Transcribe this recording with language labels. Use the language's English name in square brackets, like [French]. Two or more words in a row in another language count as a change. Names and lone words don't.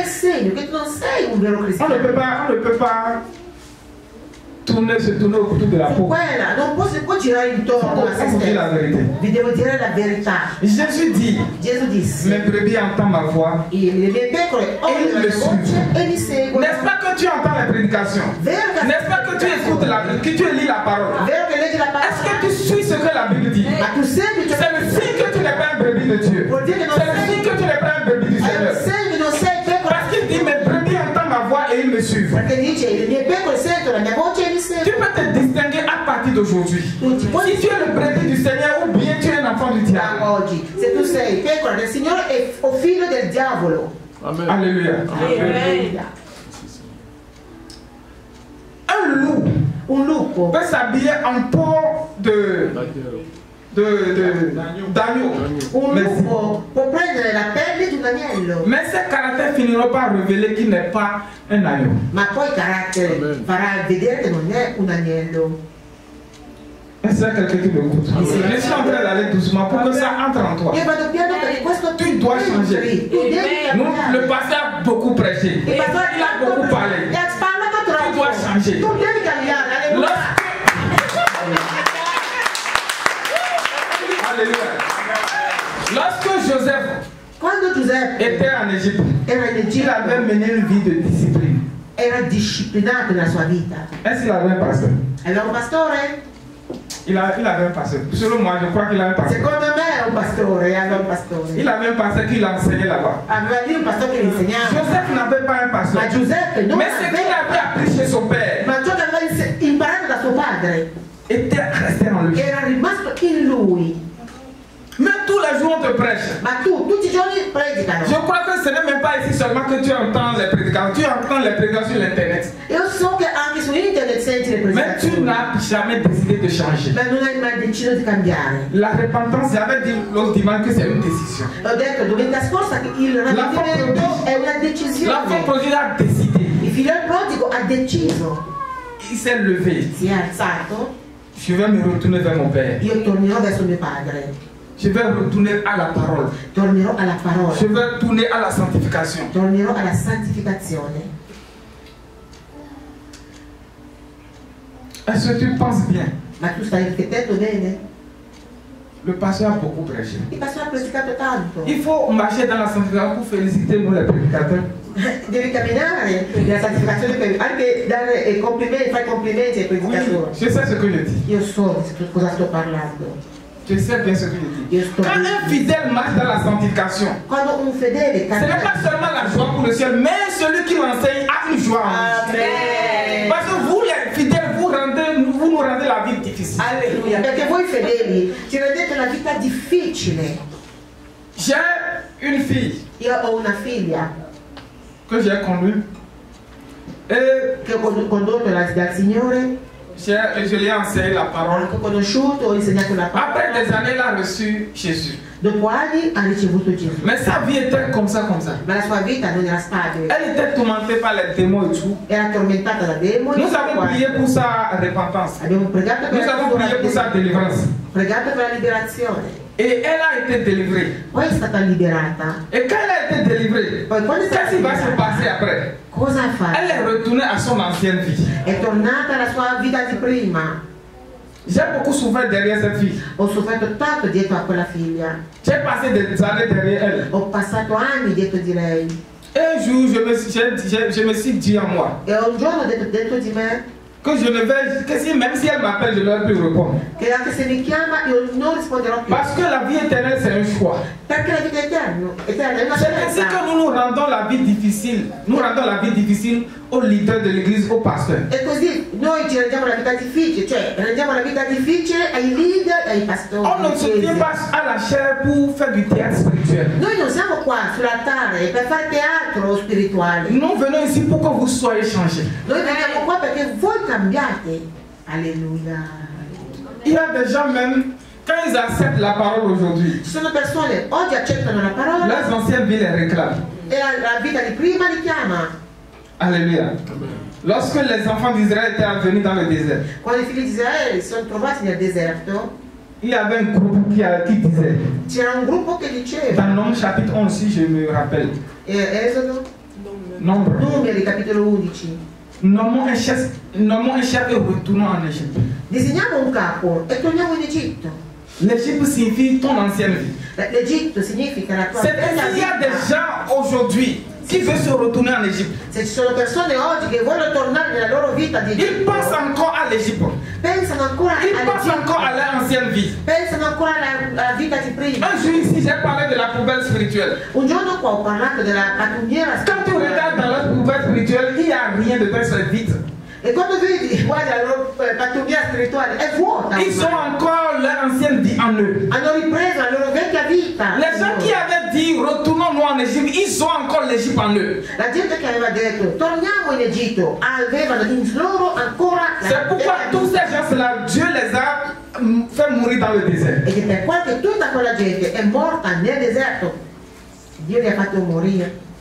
[Italian] È il segno che tu non sei un vero [French] On ne [Italian] cristiano. [French] peut pas se tourner autour de la [Italian] Su [French] peau. [Italian] quella non si può girare intorno a se [French] Faut dire la [Italian] stesso. [French] vérité. [Italian] Vi devo dire la verità. [French] Jésus dit, [Italian] Gesù disse: [French] mes brebis entendent ma voix. [Italian] le mie pecore odio la mia voce e mi seguono. [French] N'est-ce pas que tu entends les prédications? N'est-ce pas que tu écoutes que tu lis la parole? [Italian] Vero che leggi la [French] Est-ce que [Italian] parola? [French] tu suis ce que la Bible dit? [Italian] Ma tu segui ciò [French] C'est le signe que tu n'es pas un brebis de Dieu. [Italian] vuol dire che non [French] C'est le [Italian] sei. [French] signe que tu n'es pas un brebis du Seigneur. [Italian] Segui, non sei pecora. [French] Parce qu'il dit, mes brebis entendent ma voix et ils me suivent. [Italian] Perché dice: le mie pecore sentono la mia voce e mi [French] Tu [Italian] seguono. [French] peux te distinguer à partir d'aujourd'hui. [Italian] Tutti. [French] Si tu es le brebis du Seigneur ou bien tu es un enfant du diable. [Italian] Da oggi, se tu sei pecora del Signore o figlio del diavolo. Amen. [French] Alléluia. [Italian] Alleluia. [French] Un loup [Italian] Un lupo [French] peut s'habiller en peau d'agneau. [Italian] Un [French] Mais, [Italian] lupo può prendere la pelle di un agnello, [French] mais ses caractères finiront par révéler qu'il n'est pas un agneau. [Italian] ma poi il carattere Amen. farà vedere che non è un agnello. [French] Est-ce qu'il y a quelqu'un qui m'écoute? Je suis en train d'aller doucement pour que ça entre en toi. [Italian] Io vado piano perché questo [French] Tu dois changer. [Italian] tu devi [French] Nous, [Italian] cambiare. [French] le pasteur a beaucoup prêché. [Italian] Il pastore [French] Il a beaucoup parlé. [Italian] e ha parlato troppo. [French] Tu dois changer. [Italian] Tu devi cambiare, alleluia. [French] Alléluia. Lorsque Joseph [Italian] Quando Giuseppe [French] était en Égypte, [Italian] era in [French] il [Italian] Egitto [French] avait mené une vie de discipline. [Italian] era disciplinato nella sua vita. [French] Est-ce qu'il avait un pasteur? [Italian] Aveva un pastore? [French] Il avait un pasteur. Selon moi, je crois qu'il a un pasteur. [Italian] Secondo me era un pastore, aveva un pastore. [French] Il avait un pasteur qui l'enseignait là-bas. [Italian] Aveva lì un pastore che gli insegnava. [French] Joseph n'avait pas un pasteur. [Italian] Ma Giuseppe non [French] Mais ce qu'il [Italian] aveva, [French] avait appris chez son père [Italian] ma ciò che aveva imparato da suo padre [French] était resté en lui. [Italian] era rimasto in lui. [French] Mais tous les jours on te prêche. [Italian] Ma tu tutti i giorni predicano. [French] Je crois que ce n'est même pas ici seulement que tu entends les prédications. Tu entends les prédications sur l'internet. [Italian] Io so che anche su internet senti le [French] Mais tu [Italian] predicazioni, [French] n'as jamais décidé de changer. [Italian] ma non hai mai deciso di cambiare. [French] La repentance, j'avais dit l'autre dimanche que c'est une décision. [Italian] Ho detto domenica scorsa che il ravvedimento è una [French] L'enfant [Italian] decisione. [French] prodigue a décidé. [Italian] Il figlio del prodigo ha deciso, [French] Il s'est levé. [Italian] si è alzato, [French] Je vais me retourner vers mon père. [Italian] io tornerò verso mio padre, [French] Je vais retourner à la parole. [Italian] tornerò alla parola, [French] Je vais tourner à la sanctification. [Italian] tornerò alla santificazione. [French] Est-ce que tu penses bien? [Italian] Ma tu stai riflettendo bene? [French] Le pasteur a beaucoup prêché. [Italian] Il pastore ha predicato tanto. [French] Il faut marcher dans la sanctification pour féliciter nous les prédicateurs. [Italian] Devi camminare nella santificazione per anche dare complimenti, fare complimenti ai predicatori. [French] Je sais ce que je dis. [Italian] Io so di cosa sto parlando. [French] Je sais bien ce que je dis. [Italian] Io sto [French] Quand un fidèle marche dans la sanctification, [Italian] Quando un fedele [French] ce n'est [Italian] cammina. [French] pas seulement la joie pour le ciel, mais celui qui l'enseigne a une joie. Amen. Parce que vous les fidèles, vous nous rendez la vie difficile. [Italian] Alleluia. Perché voi fedeli ci rendete la vita difficile. [French] J'ai une fille [Italian] Io ho una figlia [French] que j'ai conduite et [Italian] che ho condotto dal Signore, [French] je lui ai enseigné la parole. [Italian] ho conosciuto, ho insegnato la [French] Après [Italian] parola. [French] des années, elle a reçu Jésus. [Italian] Dopo anni ha ricevuto Gesù. [French] Mais sa vie était comme ça, comme ça. [Italian] Ma la sua vita non era stabile. [French] Elle était tourmentée par les démons et tout. [Italian] Era tormentata da demoni. [French] Nous avons prié pour sa repentance. [Italian] Abbiamo pregato per [French] Nous avons prié pour sa délivrance. [Italian] pregato per la liberazione. [French] Et elle a été délivrée. [Italian] Poi è stata liberata. [French] Et quand elle a été délivrée, [Italian] Poi quando è stata [French] qu'est-ce qui va se [Italian] liberata, [French] passer après? [Italian] cosa ha fatto? [French] Elle est retournée à son ancienne vie. [Italian] È tornata alla sua vita di prima. [French] J'ai beaucoup souffert derrière cette fille. [Italian] Ho sofferto tanto dietro a quella figlia. [French] J'ai passé des années derrière elle. [Italian] Ho passato anni dietro di lei. [French] Et un jour, je me suis dit en moi [Italian] E un giorno ho detto dentro di me [French] que je ne vais, que si, même si elle m'appelle, je ne vais plus répondre. [Italian] che anche se mi chiama io non risponderò più. [French] Parce que la vie éternelle, c'est un choix. [Italian] Perché la vita è eterna è una [French] C'est ainsi que [Italian] scelta. [French] nous rendons la vie difficile. Nous rendons la vie difficile aux leaders de l'église, aux pasteurs. [Italian] E così noi ci rendiamo la vita difficile, cioè rendiamo la vita difficile ai leader e ai pastori. [French] On ne se tient pas à la chair pour faire du théâtre spirituel. [Italian] Noi non siamo qua sull'altare per fare teatro spirituale. [French] Nous venons ici pour que vous soyez changés. [Italian] Noi veniamo qua perché voi cambiate. Alleluia. [French] Il y a des gens même, quand ils acceptent la parole aujourd'hui, [Italian] Ci sono persone oggi accettano la parola [French] leurs anciennes vies les réclament. [Italian] e la vita di prima li chiama. [French] Alléluia. Lorsque les enfants d'Israël étaient venus dans le désert, [Italian] Quando i figli di Israele si sono trovati nel deserto, [French] il y avait un groupe qui disait, [Italian] c'era un gruppo che diceva, [French] dans Nombre chapitre 11, si je me rappelle, [Italian] Esodo, Nombre, Numeri capitolo 11, [French] nommons un chef et retournons en Égypte. [Italian] Disegniamo un capo e torniamo in Egitto. [French] L'Égypte signifie ton ancienne vie. [Italian] L'Egitto significa la tua [French] C'est [Italian] bella [French] qu'il y a des [Italian] vita. [French] gens aujourd'hui qui veulent se retourner en Égypte. [Italian] Se ci sono persone oggi che vogliono tornare nella loro vita di [French] Ils [Italian] Egitto, [French] pensent encore à l'Égypte. [Italian] pensano ancora [French] Ils pensent encore à [Italian] all'Egitto, [French] leur ancienne vie. [Italian] pensano ancora alla vita di prima. [French] Un jour ici, j'ai parlé de la poubelle spirituelle. [Italian] Un giorno qua ho parlato della pattumiera [French] Quand tu regardes dans leur poubelle spirituelle, il n'y a rien dedans, c'est vide. [Italian] e quando vedi guarda la loro pattumiera spirituale è vuota. [French] Ils ont encore leur ancienne vie en eux. [Italian] Hanno ripreso la loro vecchia vita. [French] Les gens qui avaient dit retournons-nous en Égypte, ils ont encore l'Égypte en eux. [Italian] La gente che aveva detto torniamo in Egitto avevano in loro ancora la [French] C'est pourquoi [Italian] vecchia [French] tous [Italian] vita. [French] ces gens-là, Dieu les a fait mourir dans le désert. [Italian] E che per quanto tutta quella gente è morta nel deserto, Dio li ha fatto morire.